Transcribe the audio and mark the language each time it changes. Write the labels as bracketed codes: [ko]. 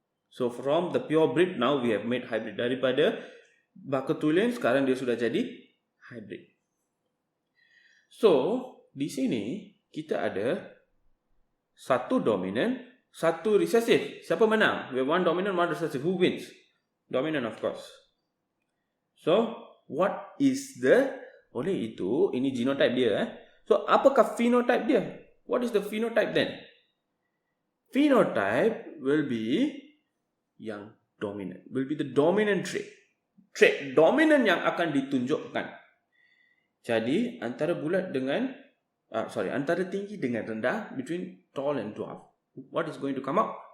[en] So from the pure breed, now we have made hybrid. [ms] Daripada baka tulen, sekarang dia sudah jadi hybrid. So di sini kita ada satu dominant, satu recessive. [en] Siapa menang? We have one dominant, one recessive. Who wins? Dominant, of course. So what is the, [ms] oleh itu, ini genotype dia. So apakah phenotype dia? [en] What is the phenotype then? Phenotype will be yang dominant. Will be the dominant trait. [ms] Trait dominant yang akan ditunjukkan. Jadi antara bulat dengan antara tinggi dengan rendah, [en] between tall and dwarf, what is going to come up?